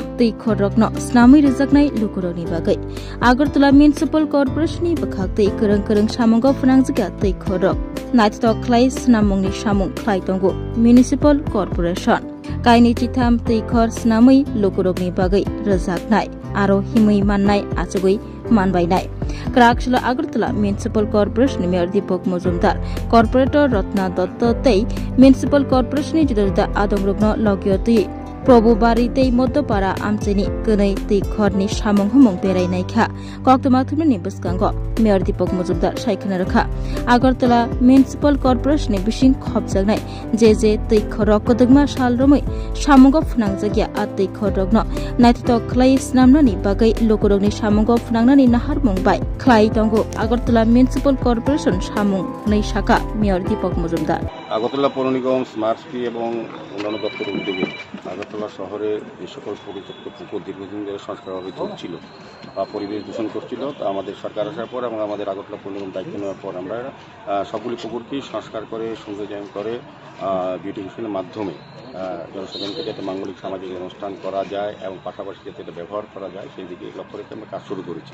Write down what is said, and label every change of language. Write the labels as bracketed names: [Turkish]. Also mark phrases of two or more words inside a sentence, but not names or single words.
[Kok Borok] Teikhor Rokno Snami Rijaknai Lukuroni Bagai Agortola Municipal Corporation ni Bakhakte Kereng Kereng Shamungo Fanangzikya Teikhor Rok Naithok Khlai Snamungni Shamung Khlaitongo Municipal Corporation Kaini Chitham Teikhor Snami Lukuroni Bagai Rijaknai Aro Himui Mannai Achugui Manbainai Krakshalo Agartala Municipal Corporation Mayor Deepak Majumdar, Corporator Ratna Datta Tei, Municipal Corporation Juda Juda Adong Rokno Logiwatoi, प्रभुबारी मध्यपारा आमचेनी गनै दैखरनि सामं हमं बेरायनायखा कक्तमा थुमनि बसकांगो मेयर दीपक मजुमदार सायखना रखा आगरतला म्युनिसिपल कर्पोरेशन बिसिं खबजागनाय जे दैखर कदगमा सालरमै सामंगो फुनांजागिया आ दैखर रगनो नायथो खलाय स्नामनानि बागै लोकरगनि सामंगो फुनांनानि नाहार मंबाय खलाय दंगो आगरतला म्युनिसिपल कर्पोरेशन सामं नै शाखा मेयर दीपक मजुमदार [Bangla] আগরতলা পৌর নিগম স্মার্ট সিটি এবং অন্যান্য দপ্তরের উদ্যোগে আগরতলা শহরে যে সকল পরিত্যক্ত পুকুর দীর্ঘদিন ধরে সংস্কারভাবে চলছিল বা পরিবেশ দূষণ করছিল তা আমাদের সরকার আসার পর এবং আমাদের আগরতলা পৌর নিগম দায়িত্ব নেওয়ার পর আমরা সবগুলি পুকুরকেই সংস্কার করে সৌন্দর্যায়ন করে বিউটিফিকেশনের মাধ্যমে জনসাধারণকে যাতে মাঙ্গলিক সামাজিক অনুষ্ঠান করা যায় এবং পাশাপাশি যাতে এটা ব্যবহার করা যায় সেই দিকে লক্ষ্য রেখে আমরা কাজ শুরু করেছি।